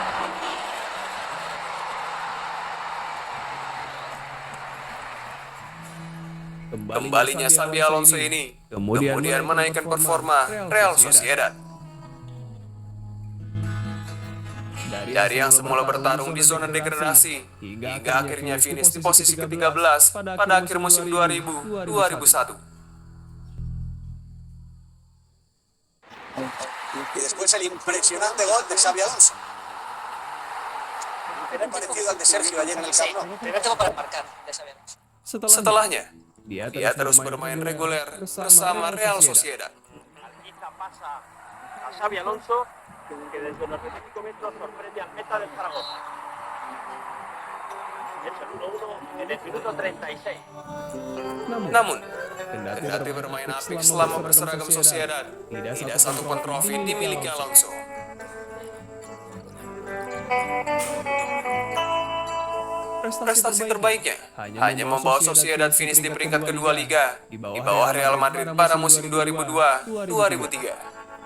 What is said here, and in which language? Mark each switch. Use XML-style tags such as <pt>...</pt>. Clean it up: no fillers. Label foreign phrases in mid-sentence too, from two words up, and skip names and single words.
<id>Kembalinya Xabi Alonso ini kemudian menaikkan performa Real Sociedad. Dari yang semula bertarung di zona degradasi hingga akhirnya finish di posisi ke-13 pada akhir musim 2000-2001.</id> <es>Y después el impresionante gol de Xabi Alonso. Parecido al de Sergio ayer en el Camp Nou. Primero tengo para marcar de Xabi Alonso.</es> <id>Setelahnya, dia terus bermain reguler bersama Real Sociedad.</id> <es>Alquiza pasa a Xabi Alonso, que desde los 25 metros sorprende al meta del Zaragoza. Es el 1-1 en el minuto 36.</es> <id>Namun, kendati bermain apik selama berseragam Sociedad, tidak satupun trofi dimiliki Alonso. Prestasi terbaiknya hanya membawa Sociedad finish di peringkat kedua Liga di bawah Real Madrid pada musim 2002-2003.</id>